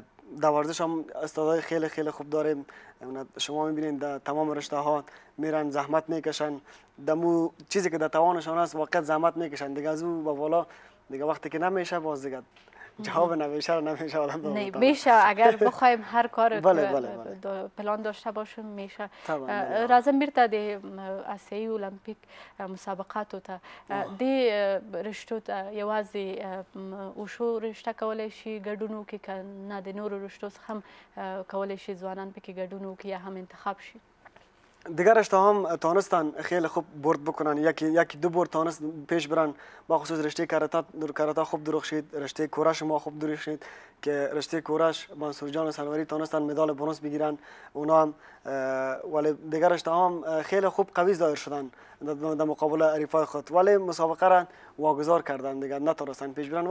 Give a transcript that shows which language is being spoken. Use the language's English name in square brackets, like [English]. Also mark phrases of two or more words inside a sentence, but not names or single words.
[Persian] در ورزش هم استعدادهای خیلی خیلی خوب داریم. شما میبینید در تمام رشته ها میرن زحمت میکشن، دمو چیزی که در توانشان است واقعا زحمت میکشن دیگه. از او به بالا دیگه وقتی که نمیشه باز دیگه جواب نمیشه آدم نه میشه. اگر بخوایم هر کار پلان داشته باشیم میشه. [Pashto] راځم بیرته د آسیایي المپیک مسابقاتو ته د رشتو ته یوازې وشو رشته کولی شي ګډون وکړي که نه د نورو رشتو څخه هم کولی شي ځوانان پکې ګډون وکړي یا هم انتخاب شي؟ [Persian] دیگر رشته هم تانستن خیلی خوب برد بکنن، یکی دو برد تانست پیش برن. با خصوص رشته کاراته خوب درخشید، رشته کورش ما خوب درخشید که رشته کورش منصور جان سلواری تانستن مدال برنز بگیرن اونا هم. ولی دیگر رشته هم خیلی خوب قوی ظاهر شدن در مقابل حریفای خود، ولی مسابقه را واگذار کردن دیگر نتونستن پیش برن.